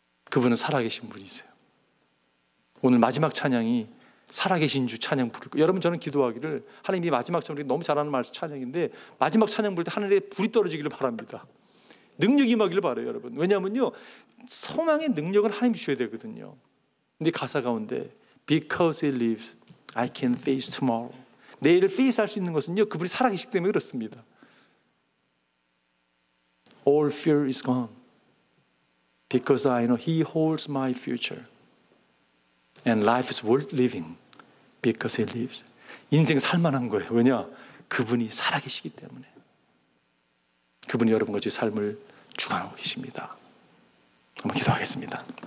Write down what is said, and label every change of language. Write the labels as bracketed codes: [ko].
[ko] 그분은 살아계신 분이세요. 오늘 마지막 찬양이 살아계신 주 찬양 부를 거예요. 여러분 저는 기도하기를 하나님이 마지막 찬양 너무 잘하는 말씀 찬양인데 마지막 찬양 부를 때 하늘에 불이 떨어지기를 바랍니다. 능력이 임하기를 바라요 여러분. 왜냐하면요 소망의 능력을 하나님 주셔야 되거든요. 근데 가사 가운데 [en] Because he lives, I can face tomorrow. [ko] 내일을 페이스할 수 있는 것은요 그분이 살아계시기 때문에 그렇습니다. [en] All fear is gone because I know he holds my future and life is worth living because he lives. [ko] 인생 살만한 거예요. 왜냐? 그분이 살아계시기 때문에. 그분이 여러분과 제 삶을 주관하고 계십니다. 한번 기도하겠습니다.